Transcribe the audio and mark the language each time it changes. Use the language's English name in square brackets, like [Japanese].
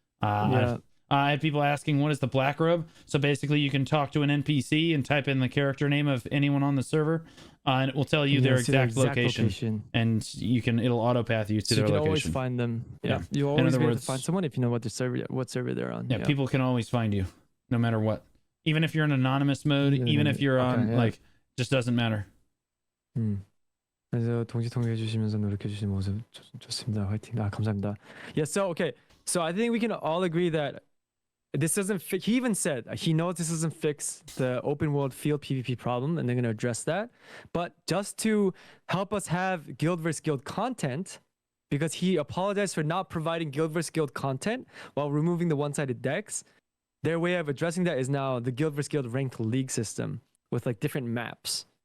[English] I had people asking, what is the black robe? So basically you can talk to an NPC and type in the character name of anyone on the server, and it will tell you their exact location. And it'll auto path you to their location. You can always find them. Yeah. You always be able to find someone if you know what server they're on. Yeah, people can always find you no matter what. Even if you're in anonymous mode, even if you're on like just doesn't matter. [Korean] 그래서 동시 통역해 주시면서 노력해 주신 모습 좋습니다. 화이팅. 감사합니다. [English] Yeah, so okay. So I think we can all agree that this doesn't he even said he knows this doesn't fix the open world field PvP problem, and they're going to address that. But just to help us have guild versus guild content, because he apologized for not providing guild versus guild content while removing the one-sided decks, their way of addressing that is now the guild versus guild ranked league system with like different maps.